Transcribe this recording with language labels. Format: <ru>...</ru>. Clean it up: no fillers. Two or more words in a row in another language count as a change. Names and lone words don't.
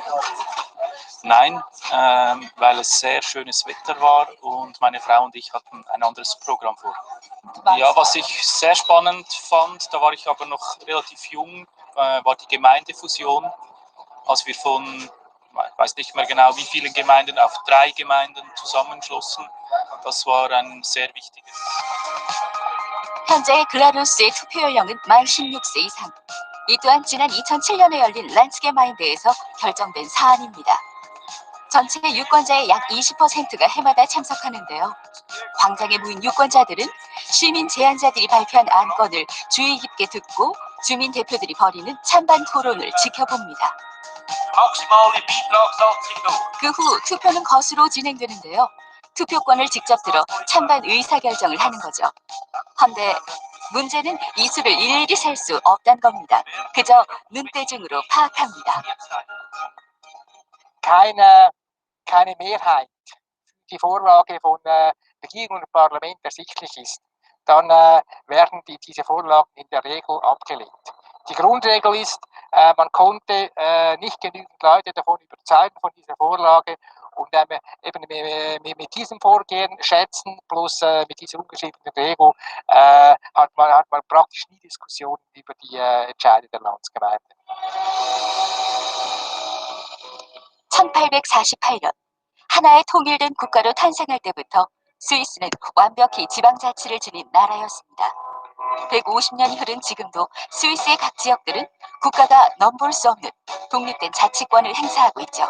<de>Nein, weil es sehr schönes Wetter war und meine Frau und ich hatten ein anderes Programm vor. Ja, was ich sehr spannend fand, da war ich aber noch relativ jung, war die Gemeindefusion, als wir von, ich weiß nicht mehr genau wie vielen Gemeinden, auf 3 Gemeinden zusammenschlossen. Das war ein sehr wichtiges.</de> <ko>현재 글라루스의 투표 연령은 만 16세 이상. 이 또한 지난 2007년에 열린 란스게마인드에서 결정된 사안입니다. 전체 유권자의 약 20%가 해마다 참석하는데요. 광장에 모인 유권자들은 시민 제안자들이 발표한 안건을 주의 깊게 듣고 주민 대표들이 벌이는 찬반 토론을 지켜봅니다. 그 후 투표는 거수로 진행되는데요. 투표권을 직접 들어 찬반 의사결정을 하는 거죠. 헌데 문제는 이 수를 일일이 셀 수 없다는 겁니다. 그저 눈대중으로 파악합니다.</ko> <de>keine Mehrheit für die Vorlage von Regierung und Parlament ersichtlich ist, dann werden diese Vorlagen in der Regel abgelehnt. Die Grundregel ist, man konnte nicht genügend Leute davon überzeugen von dieser Vorlage und eben mit diesem Vorgehen schätzen plus mit dieser ungeschriebenen Regel hat man praktisch nie Diskussionen über die Entscheide der Landsgemeinde.</de> <ko>1848년 하나의 통일된 국가로 탄생할 때부터 스위스는 완벽히 지방자치를 지닌 나라였습니다. 150년이 흐른 지금도 스위스의 각 지역들은 국가가 넘볼 수 없는 독립된 자치권을 행사하고 있죠.</ko>